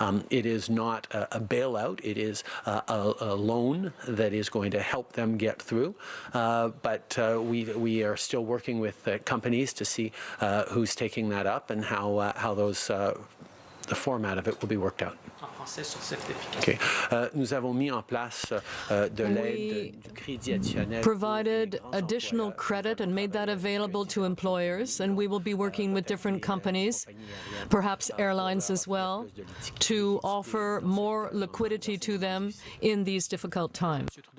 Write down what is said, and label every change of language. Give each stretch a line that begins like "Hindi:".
English: It is not a bailout. It is a loan that is going to help them get through. But we are still working with companies to see who's taking that up and how those the format of it will be worked out. Okay.
French: Nous avons mis en place de l'aide du crédit additionnel.
English: Provided additional credit and made that available to employers, and we will be working with different companies, perhaps airlines as well, to offer more liquidity to them in these difficult times.